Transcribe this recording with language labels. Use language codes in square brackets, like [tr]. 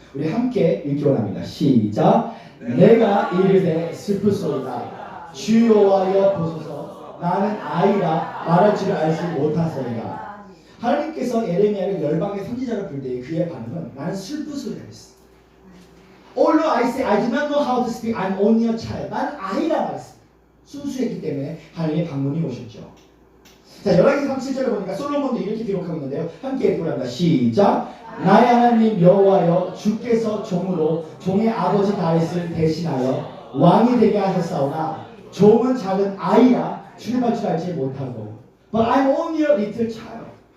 [ko] 우리 함께 읽기 원합니다. 시작. 내가 이르되 슬프소이다. 주여와여 보소서. 나는 아이라 말할 줄을 알지 못하소이다. 하나님께서 에레미야를 열방의 선지자로 부를 때 그의 반응은 나는 슬프소이다 했어. [en] Although I say I do not know how to speak, I'm only a child. [ko] 나는 아이라 말했습니다. 순수했기 때문에 하나님의 방문이 오셨죠. 자, 열왕기 37절에 보니까 솔로몬도 이렇게 기록하고 있는데요. 함께 읽고 합니다. 시작. 나의 하나님 여호와여, 주께서 종으로 종의 아버지 다윗을 대신하여 왕이 되게 하셨사오나 종은 작은 아이라 출입할 줄 알지 못하고 [en] But I'm only a little child.